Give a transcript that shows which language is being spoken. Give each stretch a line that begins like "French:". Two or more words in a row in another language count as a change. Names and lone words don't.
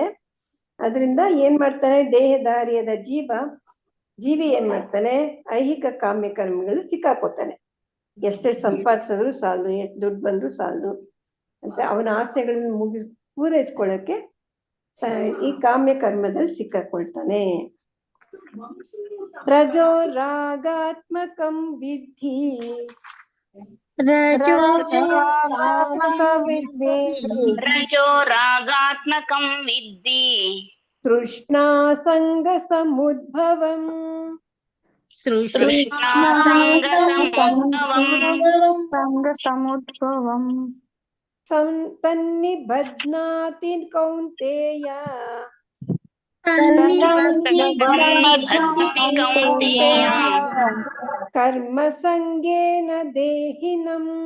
Kannada: ಅದರಿಂದ ಏನ್ ಮಾಡ್ತಾನೆ, ದೇಹಧಾರಿಯಾದ ಜೀವಿ ಏನ್ ಮಾಡ್ತಾನೆ, ಐಹಿಕ ಕಾಮ್ಯ ಕರ್ಮಗಳು ಸಿಕ್ಕಾಕೋತಾನೆ. ಎಷ್ಟೆಷ್ಟು ಸಂಪಾದಿಸಿದ್ರು ಸಾಲದು, ಎಷ್ಟು ದುಡ್ಡು ಬಂದ್ರು ಸಾಲದು ಅಂತ ಅವನ ಆಸೆಗಳನ್ನ ಪೂರೈಸ್ಕೊಳ್ಳಕ್ಕೆ ಈ ಕಾಮ್ಯ ಕರ್ಮದಲ್ಲಿ ಸಿಕ್ಕಾಕೊಳ್ತಾನೆ.
Sanskrit: ರಜೋ ರಾಗಾತ್ಮಕಂ ವಿದ್ಧಿ ರಜೋ ರಾಗಾತ್ಮಕಂ ವಿದ್ಧಿ ತೃಷ್ಣಾ ಸಂಗ ಸಮುದ್ಭವಂ ತನ್ನಿಬಧ್ನಾತಿ ಕೌಂತೆಯ ಕರ್ಮ ಸಂಗೇನ ದೇಹಿನಂ.